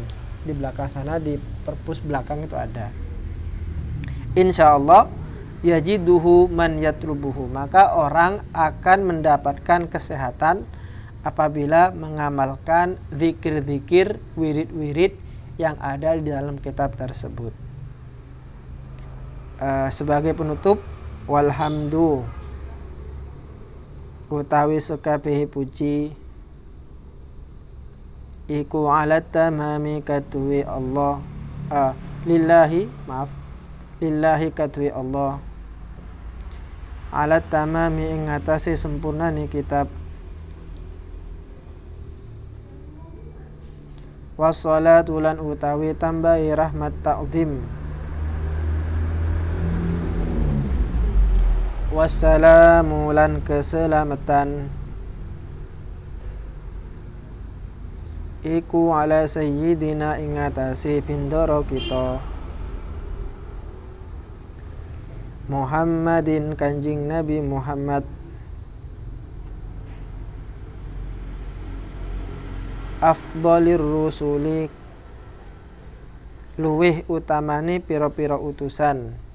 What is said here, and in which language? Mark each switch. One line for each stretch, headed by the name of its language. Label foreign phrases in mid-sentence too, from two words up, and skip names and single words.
Indonesian: Di belakang sana, di perpus belakang itu ada.
Arabic: إن شاء الله يجده من يطلبه,
Indonesian: maka orang akan mendapatkan kesehatan apabila mengamalkan zikir-zikir, wirid-wirid yang ada di dalam kitab tersebut. Sebagai penutup,
Javanese: walhamdu utawi sekabehe puji iku
Arabic: على تمام
Javanese: katwi Allah, lillahi katwi Allah,
Arabic: على تمام
Javanese: ing atase sempurnane kitab, wassalatu lan utawi tambahi rahmat ta'zim, wassalamu lan keselamatan iku
Arabic: على سيدنا
Javanese: ingatasi pindoro kita Muhammadin kanjing Nabi Muhammad
Arabic: أفضل الرسل
Javanese: luwih utamani pira-pira utusan